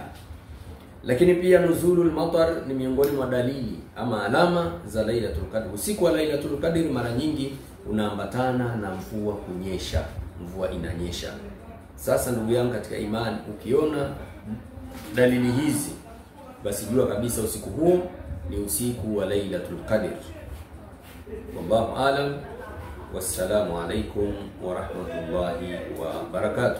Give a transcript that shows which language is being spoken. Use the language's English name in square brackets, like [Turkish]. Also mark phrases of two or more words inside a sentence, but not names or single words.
[Swahili] Lakini pia [Arabic] نزول المطر [Swahili] ni miongoni mwa dalili ama alama za Lailatul Qadr. Usiku wa Lailatul Qadr mara nyingi unaambatana na mvua kunyesha, mvua inanyesha. Sasa ndugu yangu katika imani, ukiona dalili hizi, basi jua kabisa usiku huo ni usiku wa Lailatul Qadr. [Arabic] والله أعلم. والسلام عليكم ورحمة الله وبركاته.